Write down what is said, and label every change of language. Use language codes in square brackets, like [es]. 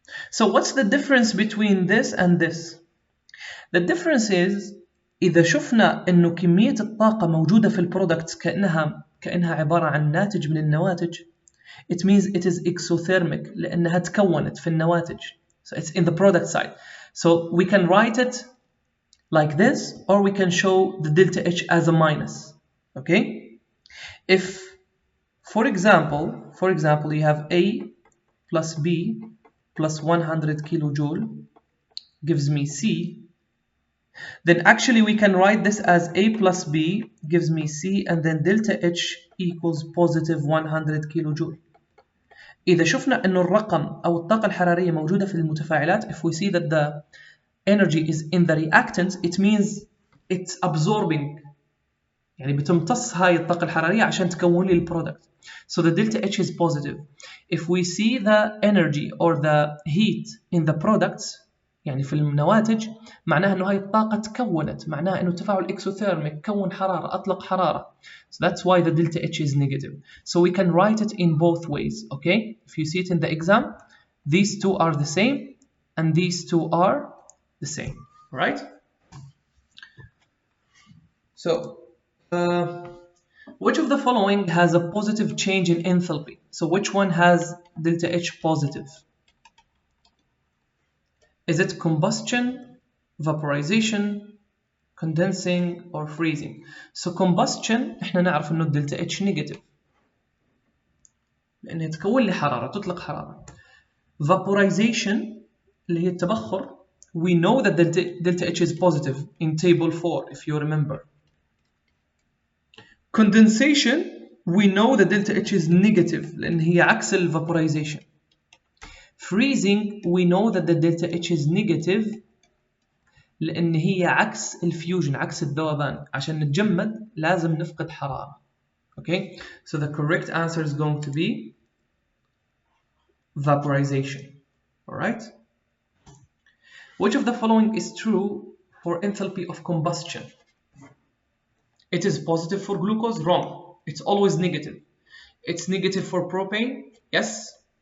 [en] So what's the difference between this and this? The difference is [ar] إذا شفنا إنه كمية الطاقة موجودة في البرودكتس كأنها عبارة عن ناتج من النواتج. [en] It means it is exothermic [ar] لأنها تكونت في النواتج. [en] So it's in the product side. So we can write it like this, or we can show the delta H as a minus. Okay? If For example, you have A plus B plus 100 kilojoule gives me C. Then actually we can write this as A plus B gives me C, and then delta H equals positive 100 kilojoule. [ar] إذا شفنا إنه الرقم أو الطاقة الحرارية موجودة في المتفاعلات, [en] if we see that the energy is in the reactant, it means it's absorbing, [ar] يعني بتمتص هاي الطاقة الحرارية عشان تكون لي البرودكت. [en] So the delta H is positive. If we see the energy or the heat in the products, [ar] يعني في النواتج, معناها إنه هاي الطاقة تكونت, معناها إنه تفاعل إكسوثيرميك كون حرارة, أطلق حرارة. [en] So that's why the delta H is negative. So we can write it in both ways, okay? If you see it in the exam, these two are the same and these two are the same, right? So, which of the following has a positive change in enthalpy? So which one has delta H positive? Is it combustion, vaporization, condensing, or freezing? So combustion [ar] احنا نعرف انه [en] delta H negative [ar] لانها تكون لي حرارة, تطلق حرارة. [en] Vaporization [ar] اللي هي التبخر, [en] we know that delta H is positive in table 4 if you remember. Condensation, we know that delta H is negative [ar] لأن هي عكس ال [en] vaporization. Freezing, we know that the delta H is negative [ar] لأن هي عكس الفيوجن, عكس الذوبان. عشان نتجمد لازم نفقد حرارة. [en] Okay, so the correct answer is going to be vaporization. Alright? Which of the following is true for enthalpy of combustion? It is positive for glucose? Wrong. It's always negative. It's negative for propane? Yes.